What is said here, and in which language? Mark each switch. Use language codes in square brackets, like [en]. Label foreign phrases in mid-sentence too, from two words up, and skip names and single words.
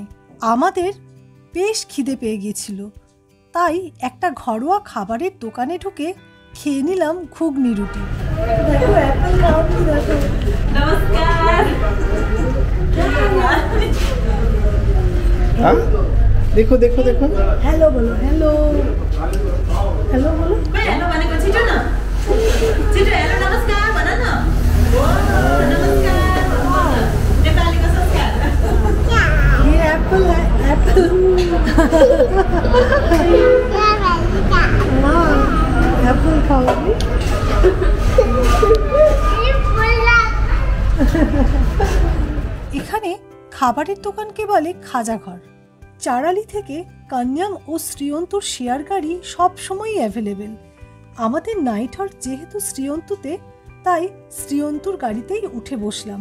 [bn] আমাদের বেশ খিদে পেয়ে গিয়েছিল, তাই একটা ঘরোয়া খাবারের দোকানে ঢুকে খেয়ে নিলাম ঘুগনি রুটি। [hi] देखो देखो देखो, हेलो बोलो, हेलो हेलो बोलो। [ne] हेलो भनेको छिटो न, छिटो हेलो नमस्कार भन न। नमस्कार नेपालीको संस्कार। [hi] ये एप्पल है, एप्पल। हाँ, एप्पल खाओगी? [bn] এখানে খাবারের দোকানকে বলে খাজাঘর। চারালি থেকে কান্যাম ও শ্রীয়ন্তুর শেয়ার গাড়ি সবসময়ই অ্যাভেলেবেল। আমাদের নাইট হল্ট যেহেতু শ্রীয়ন্তুতে, তাই শ্রীয়ন্তুর গাড়িতেই উঠে বসলাম।